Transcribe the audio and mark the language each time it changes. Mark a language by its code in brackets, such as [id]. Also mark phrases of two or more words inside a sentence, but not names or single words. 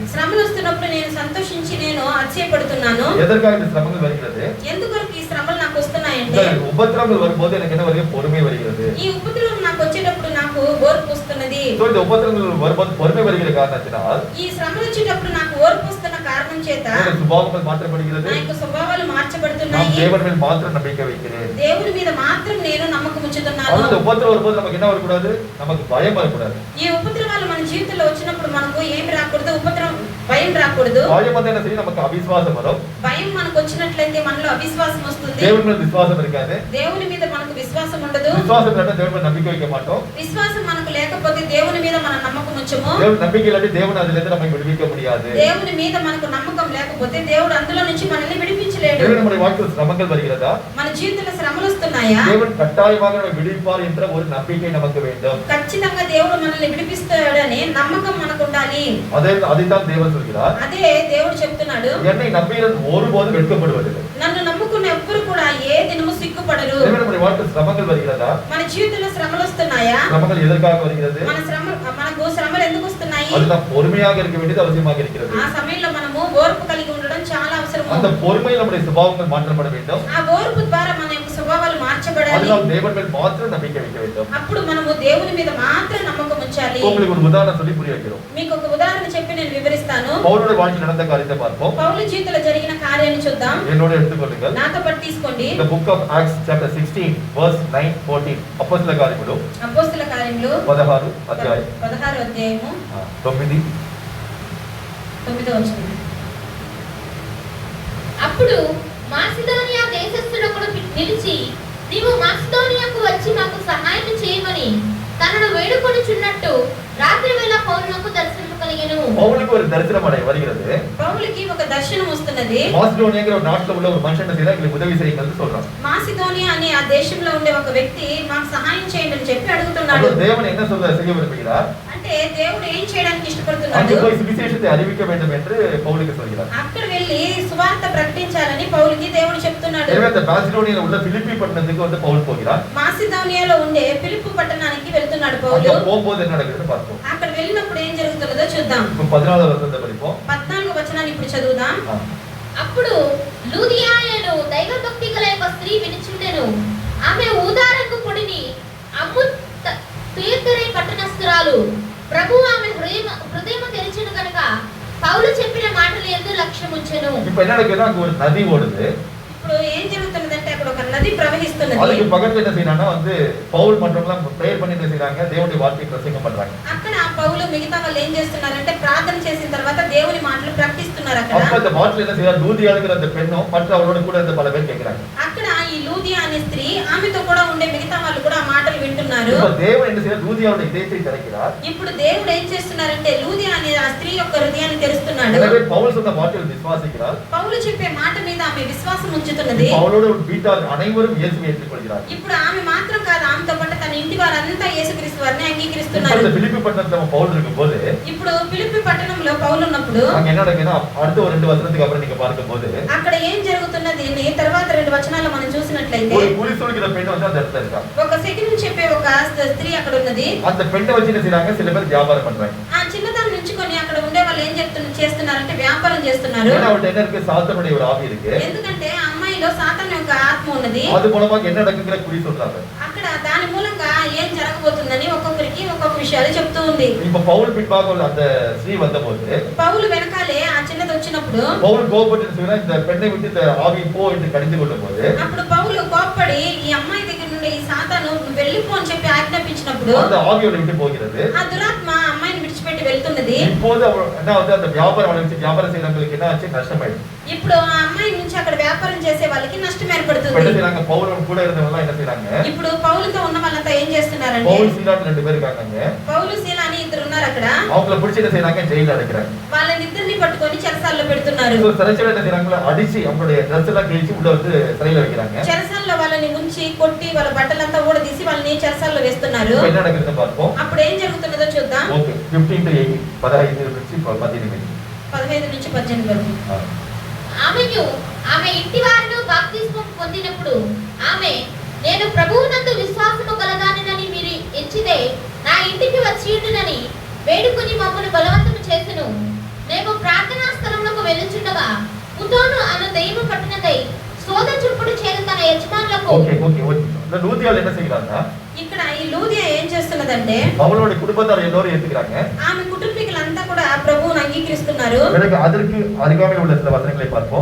[te] శ్రమలు వస్తున్నప్పుడు నేను సంతోషించి నేను అతిశయపడుతున్నాను. [ta] எதற்காக இந்த శ్రమங்கள் வருகிறது? [te] ఎందుకొరకు ఈ శ్రమలు నాకు వస్తున్నాయంటే [ta] உபத்திரவங்கள் வரும்போது எனக்கு என்ன வருகிறது? பொறுமை வருகிறது. [te] ఈ ఉపద్రవం నాకు వచ్చేటప్పుడు నాకు ఓర్పు వస్తున్నది. [ta] சோ இந்த உபத்திரவங்கள் வரும்போது பொறுமை வருகிற காரணத்தினால் [te] ఈ శ్రమలు వచ్చేటప్పుడు నాకు ఓర్పు వస్తున్న కారణం చేత [ta] என்னுடைய சுபாவங்கள் மாற்றப்படுகிறது. [te] నా యొక్క స్వభావాలు [ta] நான் [te] మార్చబడుతున్నాయి. [ta] தேவன் மேல் மாத்திரம் நம்பிக்கை வைக்கிறேன். [te] దేవుని మీద మాత్రం నేను నమ్మకం ఉంచుతున్నాను. [ta] அந்த உபத்திரவம் வரும்போது நமக்கு என்ன வரக்கூடாது? நமக்கு பயம் வரக்கூடாது. [te] ఈ ఉపద్రవాలు మన జీవితంలో వచ్చినప్పుడు మనకు ఏమి రాకూడదు? భయం రాకూడదు. [ta] பயம் வந்து என்ன செய்யும்? நமக்கு அவிசுவாசம் வரும். [te] భయం మనకు వచ్చినట్లయితే మనలో అవిశ్వాసం వస్తుంది. [ta] தேவன் மேல் விசுவாசம் இருக்காது. [te] దేవుని మీద మనకు విశ్వాసం ఉండదు. [ta] விசுவாசம் இல்லாட்டா தேவன் மேல் நம்பிக்கை வைக்க மாட்டோம். [te] విశ్వాసం మనకు లేకపోతే దేవుని మీద మన నమ్మకం ఉంచము. [ta] தேவன் நம்பிக்கை இல்லாட்டி தேவன் அதிலிருந்து நம்மை விடுவிக்க முடியாது. [te] దేవుని మీద మనకు నమ్మకం లేకపోతే దేవుడు అందులో నుంచి మనల్ని విడిపించలేడు. [ta] தேவன் நம்முடைய வாழ்க்கையில் சிரமங்கள் வருகிறதா? [te] మన జీవితంలో శ్రమలు వస్తున్నాయా? [ta] தேவன் கட்டாயமாக நம்மை விடுவிப்பார் என்ற ஒரு நம்பிக்கை நமக்கு வேண்டும். [te] ఖచ్చితంగా దేవుడు మనల్ని విడిపిస్తాడనే నమ్మకం మనకు ఉండాలి. [ta] அதைத்தான் தேவன் சொல்கிறார். [te] అదే దేవుడు చెప్తున్నాడు. [ta] என்னை நம்பியவன் ஒருபோதும் வெட்கப்படுவதில்லை. [te] నన్ను నమ్ముకున్న ఎవ్వరు కూడా ఏ దినము సిగ్గుపడరు. [ta] தேவன் நம்முடைய வாழ்க்கையில் சிரமங்கள் வருகிறதா? [te] మన జీవితంలో శ్రమలు వస్తున్నాయా? [ta] சிரமங்கள் எதற்காக வருகிறது? [te] మనకు శ్రమలు ఎందుకు వస్తున్నాయి? [ta] அது நாம் பொறுமையாக இருக்க வேண்டியது அவசியமாக இருக்கிறது. [te] ఆ సమయంలో మనము ఓర్పు కలిగి ఉండడం చాలా అవసరం. [ta] அந்த பொறுமையில் நம்முடைய சுபாவங்கள் மாற்றப்பட வேண்டும். [te] ఆ ఓర్పు ద్వారా మన యొక్క స్వభావాలు మార్చబడాలి. [ta] அதனால் தேவன் மேல் மாத்திரம் நம்பிக்கை வைக்க வேண்டும். [te] అప్పుడు మనము దేవుని మీద మాత్రం నమ్మకం ఉంచాలి. [ta] உங்களுக்கு ஒரு உதாரணம் சொல்லி புரிய வைக்கிறோம். [te] మీకు ఒక ఉదాహరణ చెప్పి నేను వివరిస్తాను. [ta] பவுலுடைய வாழ்க்கையில் நடந்த காரியத்தை பார்ப்போம். [te] పౌలు జీవితంలో జరిగిన కార్యాన్ని చూద్దాం. [ta] என்னோட எடுத்துக்கொள்ளுங்கள். [te] నాతో పాటు తీసుకోండి. [en] The book of Acts chapter 16 verse 9-14 [te] అపొస్తలుల కార్యములు అపోస్తల కార్యములు 16 అధ్యాయం 16వ అధ్యాయము 9 9వ వచనం. అప్పుడు మాసిదోనియా దేశస్థుడొకడు నిలిచి, నీవు మాసిదోనియాకు వచ్చి మాకు సహాయం చేయమని తనను వేడుకొనుచున్నట్టు రాత్రి వేళ పౌలునకు దర్శనము కలిగెను. [ta] பவுலுக்கு ஒரு தரிசனம் வருகிறது. [te] పౌలుకి ఒక దర్శనం వస్తున్నది. [ta] மாசிடோனியாங்கிற ஒரு நாட்டுல உள்ள ஒரு மனுஷன் செய்தா எங்களுக்கு உதவி செய்யுங்கன்னு சொல்றான். [te] మాసిదోనియా అనే ఆ దేశంలో ఉండే ఒక వ్యక్తి మాకు సహాయం చేయండి అని చెప్పి అడుగుతున్నాడు. [ta] அப்ப தேவன் என்ன செய்ய விரும்புகிறார்? [te] అంటే దేవుడు ఏం చేయడానికి [ta] அங்கு [te] ఇష్టపడుతున్నాడు? [ta] போய் சுவிசேஷத்தை அறிவிக்க வேண்டும் என்று பவுலுக்கு சொல்கிறார். [te] అక్కడ వెళ్ళి సువార్త ప్రకటించాలని పౌలుకి దేవుడు చెప్తున్నాడు. [ta] எனவே அந்த மாசிடோனியால உள்ள பிலிப்பி பட்டணத்துக்கு வந்து பவுல் போகிறார். [te] మాసిదోనియాలో ఉండే ఫిలిప్పు పట్టణానికి వెళ్తున్నాడు పౌలు. [ta] அங்க போகும்போது என்ன நடக்குதுன்னு பார்ப்போம். [te] అక్కడ వెళ్ళినప్పుడు ఏం జరుగుతుందో చూద్దాం. 14వ వచనం படிப்போம். 14వ వచనాన్ని ఇప్పుడు చదువుదాం. అప్పుడు లూదియాయను దైవభక్తి గల ఒక స్త్రీ వినుచుండెను. ఆమె ఊదారంగు పొడిని అమ్ము తుయత్తరే పట్టణస్థురాలు. ప్రభువు ఆమె హృదయం తెరిచెను కనుక పౌలు చెప్పిన మాటల యందు లక్ష్యముంచెను. [ta] இப்ப என்ன நடக்குதுன்னா அங்க ஒரு நதி ஓடுது. ఇప్పుడు ఏం జరుగుతున్నదంటే అక్కడ ఒక నది ప్రవహిస్తున్నది. அதுக்கு பக்கத்துல என்ன செய்யறாங்கன்னா வந்து பவுல் மற்றவங்கலாம் பிரேயர் பண்ணி என்ன செய்றாங்க? தேவனுடைய வார்த்தையை பிரசங்கம் பண்றாங்க. [te] అక్కడ పౌలు మిగతా వాళ్ళు ఏం చేస్తున్నారంటే ప్రార్థన చేసిన తర్వాత దేవుని మాటలు ప్రకటిస్తున్నారు. అక్కడ [ta] அப்ப அந்த பாட்டில் என்ன செய்யறாரு? லூதியாளுங்கிற அந்த பெண்ணும் மற்ற அவரோட கூட இருந்த பல பேர் கேட்கிறாங்க. [te] అక్కడ ఈ లూదియా అనే స్త్రీ ఆమెతో కూడా ఉండే మిగతా వాళ్ళు కూడా ఆ మాటలు వింటున్నారు. [ta] இப்ப தேவன் என்ன செய்யறார்? லூதியாவோட இதயத்தை திறக்கிறார். [te] ఇప్పుడు దేవుడు ఏం చేస్తున్నారంటే లూదియా అనే ఆ స్త్రీ యొక్క హృదయాన్ని తెరుస్తున్నాడు. [ta] எனவே பவுல் சொன்ன வார்த்தையில் விசுவாசிக்கிறார். [te] పౌలు చెప్పే మాట మీద ఆమె విశ్వాసం ఉంచుతున్నది. [ta] பவுலோட வீட்டார் அனைவரும் இயேசுவை ஏற்றுக்கொள்கிறார். [te] ఇప్పుడు ఆమె మాత్రం కాదు, ఆమెతో పాటు తన ఇంటి వారంతా యేసుక్రీస్తు వారిని అంగీకరిస్తున్నారు. [ta] இந்த பிலிப்பி பட்டணத்துல பவுல் இருக்கும்போது [te] ఇప్పుడు ఫిలిప్పీ పట్టణంలో పౌలు ఉన్నప్పుడు [ta] அங்க என்ன நடக்குதுன்னா அடுத்த ஒரு 2 வசனத்துக்கு அப்புறம் நீங்க பார்க்கும்போது [te] అక్కడ ఏం జరుగుతున్నది తర్వాత 2 వచనాల్లో మనం చూసినట్లయితే [ta] ஒரு குறி சொல்கிற பெண் வந்து அந்த இடத்துல இருக்கா. [te] ఒక సెకండ్ చెప్పే ఒక స్త్రీ అక్కడ ఉన్నది. [ta] அந்த பெண்ணை வச்சு என்ன செய்றாங்க? சில பேர் வியாபாரம் பண்றாங்க. [te] ఆ చిన్నదాన్ని నుంచుకొని అక్కడ ఉండే వాళ్ళు ఏం చేస్తున్నారంటే వ్యాపారం చేస్తున్నారు. [ta] ஏன்னா அவர்ட்ட என்ன இருக்கு? சாத்தானுடைய ஒரு ஆவி இருக்கு. [te] ఎందుకంటే ఆ అమ్మాయిలో సాతాను యొక్క ఆత్మ ఉన్నది. [ta] அது மூலமாக என்ன நடக்குங்கிற குறி சொல்றாங்க. [te] అక్కడ దాని మూలంగా ఏం జరగబోతుందని ఒక్కొక్కరికి ఒక్కొక్క విషయాలు చెప్తూ ఉంది. [ta] இப்ப பவுல் பின்பாக அந்த ஸ்ரீ வந்தபோது [te] పౌలు వెనకాలే ఆ చిన్నది వచ్చినప్పుడు [ta] பவுல் கோபப்பட்டு சொல்றா, இந்த பெண்ணை விட்டு இந்த ஆவி போ என்று கடிந்து கொள்ளும்போது [te] అప్పుడు పౌలు కోప్పడి ఈ అమ్మాయి దగ్గర నుండి ఈ సాతాను వెళ్ళిపో అని చెప్పి ఆజ్ఞాపించినప్పుడు [ta] அந்த ஆவியோட விட்டு போகிறது. [te] ఆ దురాత్మ అమ్మాయిని విడిచిపెట్టి వెళ్తున్నది. [ta] இப்போது என்ன வந்து அந்த வியாபாரம் வச்சு வியாபாரம் செய்யறவங்களுக்கு என்ன ஆச்சு? நஷ்டமாயிடுச்சு. [te] ఇప్పుడు ఆ అమ్మాయి నుంచి అక్కడ వ్యాపారం చేసే వాళ్ళకి నష్టం ఏర్పడుతుంది. [ta] என்ன செய்றாங்க? பவுல் கூட இருந்தவங்க என்ன செய்றாங்க? [te] ఇప్పుడు పౌలుతో ఉన్న వాళ్ళంతా ఏం చేస్తున్నారంటే, [ta] பவுல் சீலான்னு 2 பேர் இருக்காங்க. [te] పౌలు శీల అని ఇద్దరు ఉన్నారు అక్కడ. [ta] அவங்கள பிடிச்சு என்ன செய்றாங்க? ஜெயில்ல அடைக்கிறாங்க. [te] వాళ్ళని ఇద్దరిని పట్టుకొని చెరసాలలో పెడుతున్నారు. [ta] సో சிறைச்சாலை என்ன செய்றாங்க? அடிச்சு அவங்களுடைய ட்ரெஸ் எல்லாம் கிழிச்சு உள்ள வந்து சிறையில வைக்கிறாங்க. [te] చెరసాలలో వాళ్ళని ఉంచి కొట్టి వాళ్ళ బట్టలంతా ఊడదీసి వాళ్ళని చెరసాలలో వేస్తున్నారు. [ta] இப்போ என்ன நடக்குதுன்னு பார்ப்போம். [te] అప్పుడు ఏం జరుగుతున్నదో చూద్దాం. ఓకే 15 to 18 15 నుంచి 18. 15 నుంచి 18 వరకు. ఆమెయు ఆమె ఇంటి వారిను బాప్తిస్మం పొందినప్పుడు ఆమె, నేను ప్రభువునందు విశ్వాసము గలదానినని మీరు ఎంచితే నా ఇంటికి వచ్చియుండునని వేడుకొని మమ్మల్ని బలవంతము చేసెను. మేము ప్రార్థనా స్థలములకు వెళ్ళుచుండగా పుతోను అను దెయ్యము పట్టినదై సోద చుప్పుడు చేరు తన యజమానులకు. ఓకే ఓకే ఓకే. [ta] லூதியால் என்ன செய்றாங்க? [te] ఇక్కడ ఈ లూదియా ఏం చేస్తున్నదంటే, [ta] அவளோட குடும்பத்தார் எல்லாரும் ஏத்துக்கறாங்க. [te] ఆమె కుటుంబీకులంతా కూడా ప్రభువుని అంగీకరిస్తున్నారు. [ta] பிறகு அதற்கு அருகாமையில் உள்ள சில வசனங்களை பார்ப்போம்.